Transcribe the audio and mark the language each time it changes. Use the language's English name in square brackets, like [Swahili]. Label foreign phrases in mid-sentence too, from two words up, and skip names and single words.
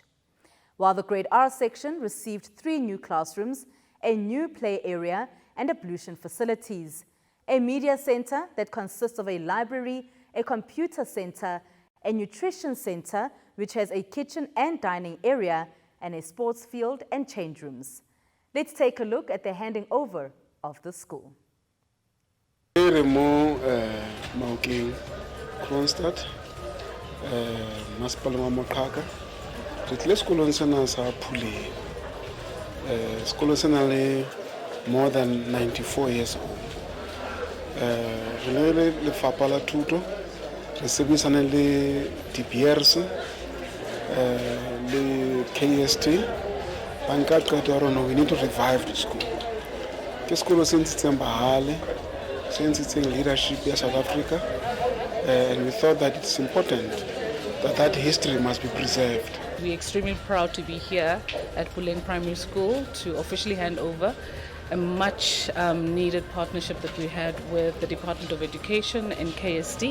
[English] While the Grade R section received 3 new classrooms, a new play area, and ablution facilities. A media center that consists of a library, a computer center, a nutrition center, which has a kitchen and dining area, and a sports field and change rooms. Let's take a look at the handing over of the school. [Southern Sotho] Kroonstad, Masipala wa Moqhaka. Re tlile sekolong sena sa Pulang. Sekolo sena le [English] more than 94 years old. [Southern Sotho] Re le lefapha la thuto, re sebedisana le De Beers, le KST, banka qeto ya rona [English] we need to revive the school. [Southern Sotho] Ke sekolo se ntshitseng bahale, se ntshitseng leadership ya South Africa, [English] and we thought that it's important that that history must be preserved. We're extremely proud to be here at Pulang Primary School to officially hand over a much needed partnership that we had with the Department of Education and KST.